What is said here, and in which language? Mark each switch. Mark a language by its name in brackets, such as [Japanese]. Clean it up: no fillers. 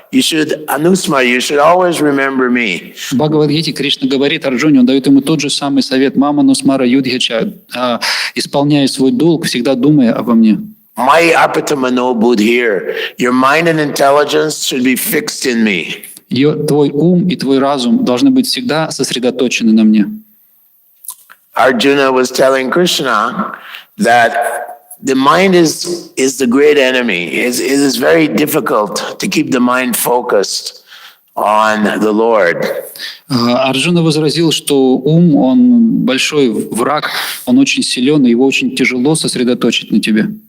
[English] You should always remember me. [Russian] В Бхагавад-гите Кришна говорит Арджуне, он дает ему тот же самый совет: [Sanskrit] Мама Нусмара Юдхича, [Russian] исполняя свой долг, всегда думая обо мне. [Sanskrit] My apatamano buddhir. [English] Your mind and intelligence should be fixed in me. [Russian] Твой ум и твой разум должны быть всегда сосредоточены на мне. [English] Arjuna was telling Krishna that the mind is the great enemy. It is very difficult to keep the mind focused on the Lord. [Russian] Арджуна возразил, что ум, он большой враг, он очень силен, и его очень тяжело сосредоточить на тебе.